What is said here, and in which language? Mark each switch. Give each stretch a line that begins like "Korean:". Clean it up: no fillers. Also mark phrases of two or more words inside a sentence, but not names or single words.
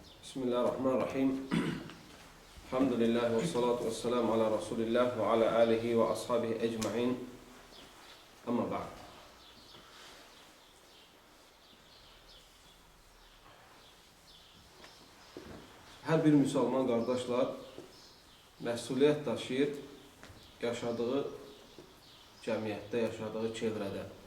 Arabic: بسم الله الرحمن الرحيم. الحمد لله والصلاة والسلام على رسول الله وعلى آله وأصحابه أجمعين. أما بعد.
Azerbaijani: Hər bir müsəlman qardaşlar məsuliyyət daşıyır yaşadığı cəmiyyətdə, yaşadığı çevrədə.